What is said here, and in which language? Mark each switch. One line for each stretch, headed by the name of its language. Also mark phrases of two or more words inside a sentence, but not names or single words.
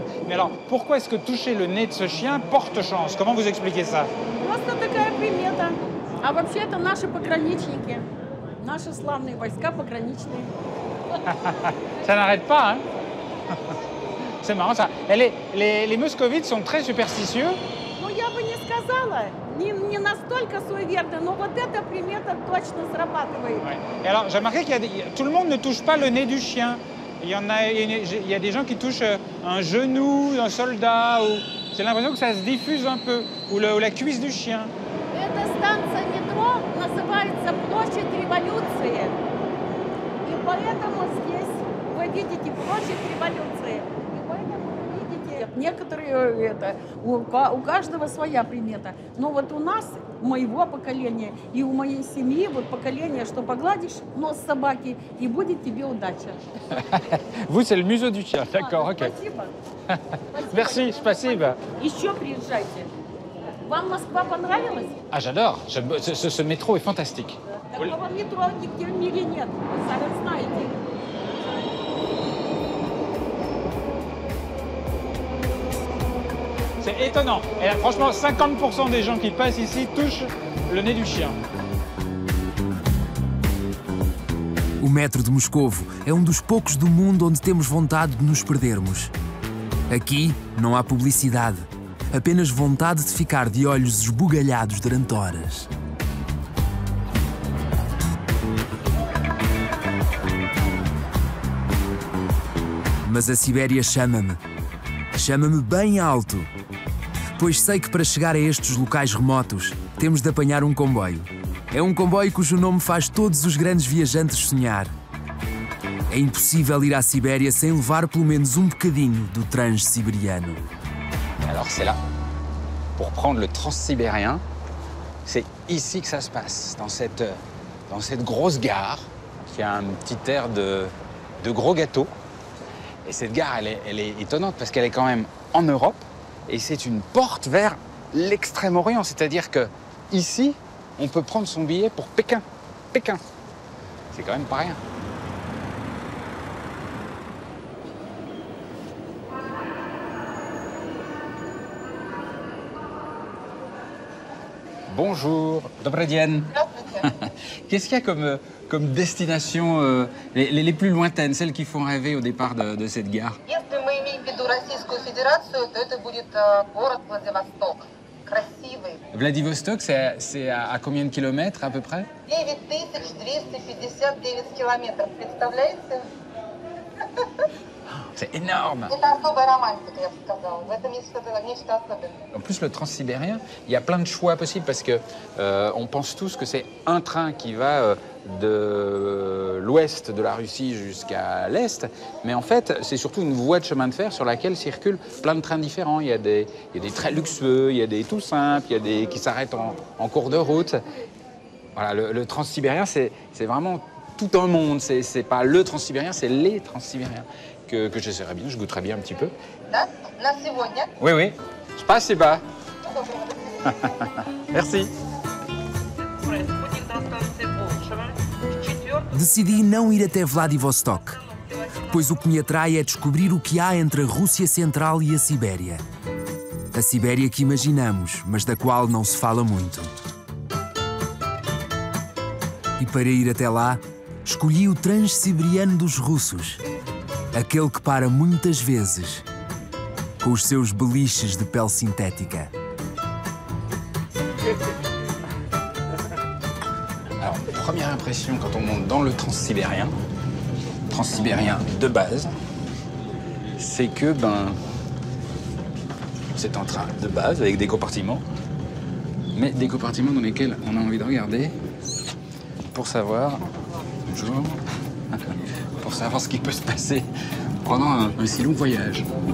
French: Mais alors, pourquoi est-ce que toucher le nez de ce chien porte chance? Comment vous expliquez ça?
Russian: Просто такая примета. А вообще это наши пограничники. Наши славные войска пограничные.
French: Ça n'arrête pas, hein? C'est marrant ça. Les moscovites sont très superstitieux.
Russian: Ну, я бы не сказала, не настолько суеверны, но вот эта примета точно срабатывает.
French: Ouais. Et alors, j'ai remarqué tout le monde ne touche pas le nez du chien. Il y a des gens qui touchent un genou d'un soldat. J'ai l'impression que ça se diffuse un peu. Ou la cuisse du chien.
Russian: Эта станция метро называется Площадь Революции. И поэтому здесь вы видите Площадь Революции. И поэтому вы видите, некоторые у каждого своя примета. Но вот у нас, моего поколения, и у моей семьи, вот поколение, что погладишь нос собаки, и будет тебе удача.
French: Vous, c'est le museau du chien. D'accord, ok.
Russian: Спасибо.
French: Merci, спасибо.
Russian: Еще приезжайте. Вам Москва понравилась?
French: Ah, j'adore. Ce métro est fantastique.
Russian: Такого метро нигде в мире нет. Вы сами знаете.
French: C'est étonnant. Et là, franchement, 50% des gens qui passent ici touchent le nez du chien.
Portuguese: O metro de Moscovo é um dos poucos do mundo onde temos vontade de nos perdermos. Aqui não há publicidade, apenas vontade de ficar de olhos esbugalhados durante horas. Mas a Sibéria chama-me. Chama-me bem alto. Pois sei que para chegar a estes locais remotos, temos de apanhar um comboio. É um comboio cujo nome faz todos os grandes viajantes sonhar. É impossível ir à Sibéria sem levar pelo menos um bocadinho do transsibériano.
French: Alors c'est là. Pour prendre le transsibérien, c'est ici que ça se passe, dans cette grosse gare qui a un petit air de gros gâteau. Et cette gare, elle est étonnante parce qu'elle est quand même en Europe et c'est une porte vers l'Extrême-Orient. C'est-à-dire que ici, on peut prendre son billet pour Pékin. Pékin. C'est quand même pas rien. Bonjour,
Russian: добрый день.
French: Qu'est-ce qu'il y a comme destination les plus lointaines, celles qui font rêver au départ de cette gare?
Russian: Если мы имеем в виду Российскую Федерацию, то это будет город Владивосток. Красивый.
French: Vladivostok, c'est à combien de kilomètres à peu près?
Russian: 9259 километров. Представляете?
French: C'est énorme.
Russian: Это особая романтика, я бы сказала. В этом есть нечто особенное.
French: En plus, le transsibérien, il y a plein de choix possibles parce que on pense tous que c'est un train qui va de l'ouest de la Russie jusqu'à l'est, mais en fait, c'est surtout une voie de chemin de fer sur laquelle circulent plein de trains différents. Il y a des très luxueux, il y a des tout simples, il y a des qui s'arrêtent en cours de route. Voilà, le transsibérien, c'est vraiment tout un monde. C'est pas le transsibérien, c'est les transsibériens que j'essaierais bien, je goûterais bien un petit peu.
Russian: Да? На сегодня.
French: Oui, oui. Спасибо. Merci.
Portuguese: Decidi não ir até Vladivostok, pois o que me atrai é descobrir o que há entre a Rússia Central e a Sibéria. A Sibéria que imaginamos, mas da qual não se fala muito. E para ir até lá, escolhi o transsiberiano dos russos. Aquele que para muitas vezes com os seus beliches de pele sintética.
French: Alors, première impression quand on monte dans le transsibérien de base, c'est que c'est un train de base avec des compartiments, mais des compartiments dans lesquels on a envie de regarder pour savoir, bonjour, pour savoir ce qui peut se passer pendant un si long voyage.